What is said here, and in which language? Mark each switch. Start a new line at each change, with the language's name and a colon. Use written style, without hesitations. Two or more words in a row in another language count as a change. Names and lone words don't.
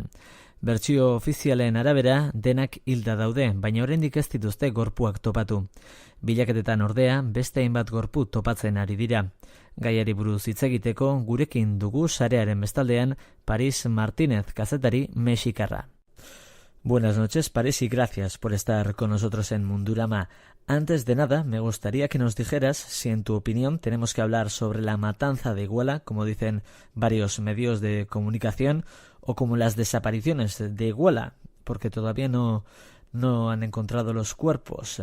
Basque: Bertsio ofizialen arabera denak hilda daude, baina oraindik ez dituzte gorpuak topatu. Bilaketetan ordea beste hainbat gorpu topatzen ari dira. Gaiari buruz hitz egiteko gurekin dugu sarearen bestaldean Paris Martínez kazetari mexikarra.
Spanish: Buenas noches, Paris, y gracias por estar con nosotros en Mundurama. Antes de nada, me gustaría que nos dijeras si en tu opinión tenemos que hablar sobre la matanza de Iguala, como dicen varios medios de comunicación, o como las desapariciones de Iguala, porque todavía no han encontrado los cuerpos.